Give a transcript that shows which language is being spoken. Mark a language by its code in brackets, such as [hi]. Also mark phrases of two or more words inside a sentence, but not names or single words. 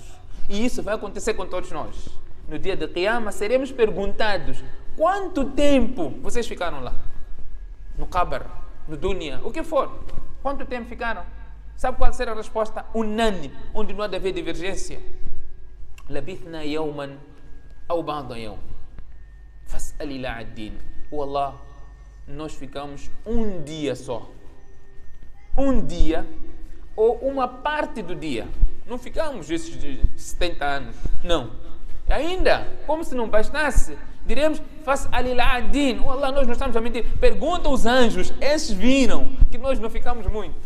[pt] E isso vai acontecer com todos nós. No dia de Qiyamah seremos perguntados quanto tempo vocês ficaram lá? No qabr, no dunya, o que for. Quanto tempo ficaram? Sabe qual será a resposta? Unânime, onde não há de haver divergência. [ar] لبثنا يوما أو بعض يوم. فاسأل الدين. [pt] Wallah, nós ficamos um dia só. Um dia ou uma parte do dia. Não ficamos esses de 70 anos. Não. Ainda, como se não bastasse, diremos, [ar] فاسأل الدين. [pt] Wallah, nós não estamos a mentir. Pergunta aos anjos, esses viram que nós não ficamos muito.